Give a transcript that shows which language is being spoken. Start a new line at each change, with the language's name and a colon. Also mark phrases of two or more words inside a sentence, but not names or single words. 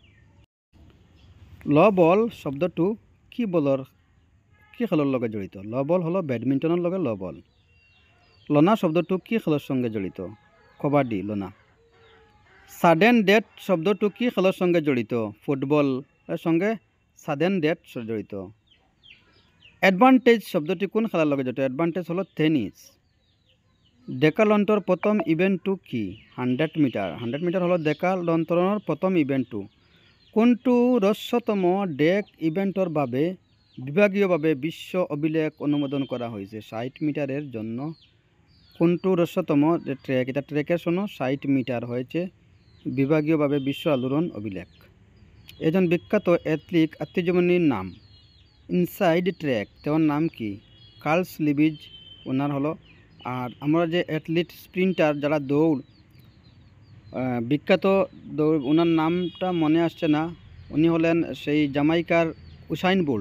Assamese: ল বল শব্দটো কি খেলৰ লগত জড়িত?
Bangla: ল বল হলো বেডমিন্টনের লগে ল বল। লনা শব্দটো কি খেলৰ সঙ্গে জড়িত?
Assamese: কবাডি, লনা।
English: sudden death
Assamese: শব্দটো কি খেলৰ সঙ্গে জড়িত?
Bangla: ফুটবলের সঙ্গে
English: sudden death
Bangla: জড়িত। অ্যাডভান্টেজ শব্দটি কোন খেলার লগে জড়িত?
Assamese: অ্যাডভান্টেজ হলো টেনিস। ডেকালন্টর প্রথম ইভেন্টটো কি? 100 মিটার। 100 মিটার হলো ডেকালন্টৰৰ প্রথম ইভেন্টটো। কোনটো ৰহস্যতম ডেক ইভেন্টৰ বাবে বিভাগীয়ভাৱে বিশ্ব অভিলেখ অনুমোদন করা হয়েছে?
Bangla: 60 মিটারের জন্য। কোনটো রহস্যতম ট্র্যাক, এটা ট্র্যাকের জন্য 60 মিটার হয়েছে বিভাগীয়ভাবে বিশ্ব আলোড়ন অভিলেখ।
Assamese: এজন বিখ্যাত এথলিট আত্মজীবনীর নাম ইনসাইড ট্র্যাক, তেমন নাম কি?
Bangla: কার্লস লিবিজ ওনার হলো। আর আমরা যে অ্যাথলিট স্প্রিন্টার, যারা দৌড় বিখ্যাত দৌড়, ওনার নামটা মনে আসছে না। উনি হলেন সেই জামাইকার উসাইন বোল্ট।